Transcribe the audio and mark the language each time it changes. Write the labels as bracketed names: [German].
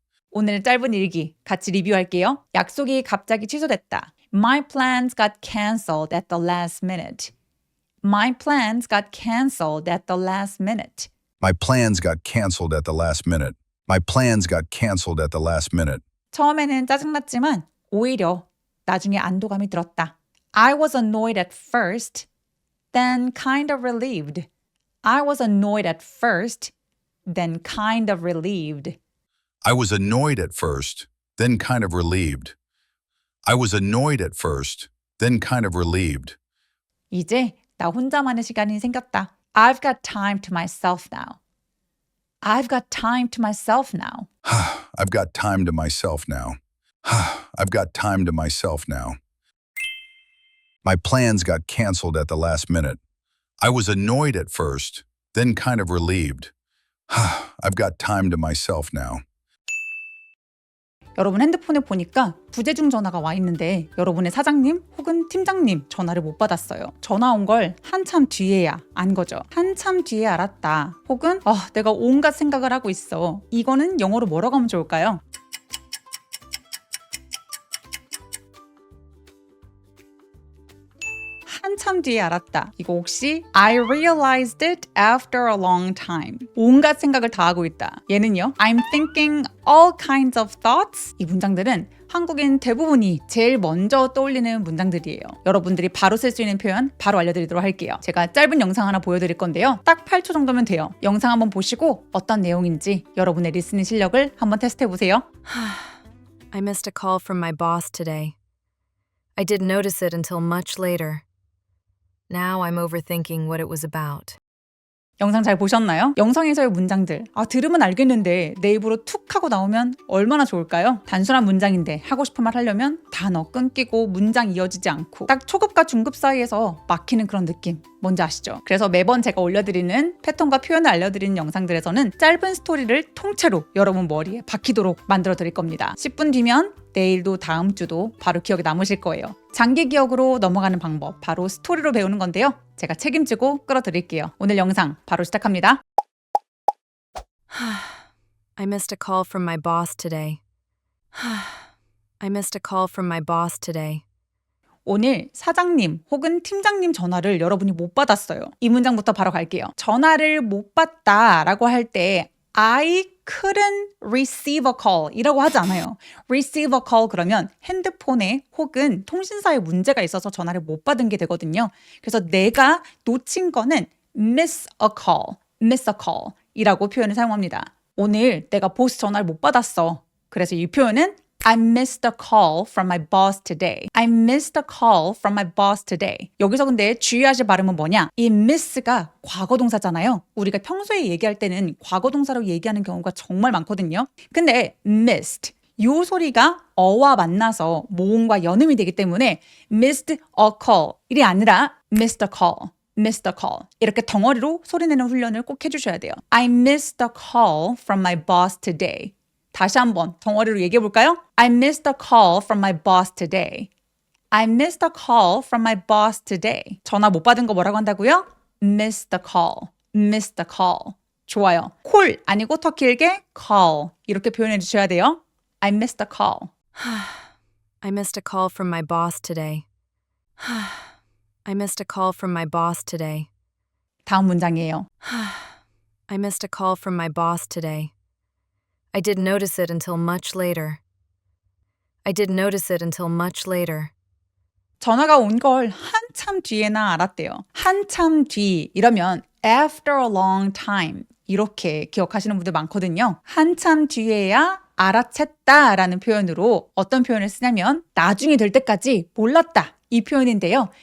[Korean] 오늘 짧은 일기 같이 리뷰할게요. 약속이 갑자기 취소됐다. [English] My plans got canceled at the last minute. My plans got canceled at the last minute. My plans got canceled at the last minute. My plans got canceled at the last minute. [Korean] 처음에는 짜증났지만 오히려 나중에 안도감이 들었다. [English] I was annoyed at first, then kind of relieved. I was annoyed at first, then kind of relieved. I was annoyed at first, then kind of relieved. I was annoyed at first, then kind of relieved. [Korean] 이제 나 혼자만의 시간이 생겼다. [English] I've got time to myself now. I've got time to myself now. I've got time to myself now. I've got time to myself now. My plans got canceled at the last minute. I was annoyed at first, then kind of relieved. I've got time to myself now. [Korean] 여러분 핸드폰에 보니까 부재중 전화가 와 있는데 여러분의 사장님 혹은 팀장님 전화를 못 받았어요. 전화 온 걸 한참 뒤에야 안 거죠. 한참 뒤에 알았다. 혹은 내가 온갖 생각을 하고 있어. 이거는 영어로 뭐라고 하면 좋을까요? 한참 뒤에 알았다. 이거 혹시 [English] I realized it after a long time. [Korean] 온갖 생각을 다 하고 있다. 얘는요. [English] I'm thinking all kinds of thoughts. [Korean] 이 문장들은 한국인 대부분이 제일 먼저 떠올리는 문장들이에요. 여러분들이 바로 쓸 수 있는 표현 바로 알려드리도록 할게요. 제가 짧은 영상 하나 보여드릴 건데요. 딱 8초 정도면 돼요. 영상 한번 보시고 어떤 내용인지 여러분의 리스닝 실력을 한번 테스트해보세요. [English] I missed a call from my boss today. I didn't notice it until much later. Now I'm overthinking what it was about. [Korean] 영상 잘 보셨나요? 영상에서의 문장들. 들으면 알겠는데 내 입으로 툭 하고 나오면 얼마나 좋을까요? 단순한 문장인데 하고 싶은 말 하려면 단어 끊기고 문장 이어지지 않고 딱 초급과 중급 사이에서 막히는 그런 느낌. 뭔지 아시죠? 그래서 매번 제가 올려드리는 패턴과 표현을 알려드리는 영상들에서는 짧은 스토리를 통째로 여러분 머리에 박히도록 만들어 드릴 겁니다. 10분 뒤면 내일도 다음 주도 바로 기억에 남으실 거예요. 장기 기억으로 넘어가는 방법, 바로 스토리로 배우는 건데요. 제가 책임지고 끌어드릴게요. 오늘 영상 바로 시작합니다. [English] I missed a call from my boss today. I missed a call from my boss today. [Korean] 오늘 사장님 혹은 팀장님 전화를 여러분이 못 받았어요. 이 문장부터 바로 갈게요. 전화를 못 받다라고 할 때 [English] I couldn't receive a call [Korean] 이라고 하지 않아요. receive a call 그러면 핸드폰에 혹은 통신사에 문제가 있어서 전화를 못 받은 게 되거든요. 그래서 내가 놓친 거는 [English] miss a call, [Korean] miss a call 이라고 표현을 사용합니다. 오늘 내가 보스 전화를 못 받았어. 그래서 이 표현은 [English] I missed a call from my boss today. I missed a call from my boss today. [Korean] 여기서 근데 주의하실 발음은 뭐냐? 이 miss가 과거동사잖아요. 우리가 평소에 얘기할 때는 과거동사로 얘기하는 경우가 정말 많거든요. 근데 missed 요 소리가 어와 만나서 모음과 연음이 되기 때문에 [English] missed a call [Korean] 일이 아니라 missed a call. [English] missed a call. [Korean] 이렇게 덩어리로 소리내는 훈련을 꼭 해주셔야 돼요. [English] I missed a call from my boss today. [Korean] 다시 한번 덩어리로 얘기해 볼까요? [English] I missed a call from my boss today. I missed a call from my boss today. [Korean] 전화 못 받은 거 뭐라고 한다고요? [English] Missed a call. Missed a call. [Korean] 좋아요. 콜 아니고 더 길게 call. 이렇게 표현해 주셔야 돼요. [English] I missed a call. I missed a call from my boss today. I missed a call from my boss today. [Korean] 다음 문장이에요. [English] I missed a call from my boss today. I didn't notice it until much later. I didn't notice it until much later. [Korean] 전화가 온 걸 한참 뒤에나 알았대요. 한참 뒤 이러면 [English] after a long time [Korean] 이렇게 기억하시는 분들 많거든요. 한참 뒤에야 알아챘다라는 표현으로 어떤 표현을 쓰냐면 나중에 될 때까지 몰랐다 이 표현인데요.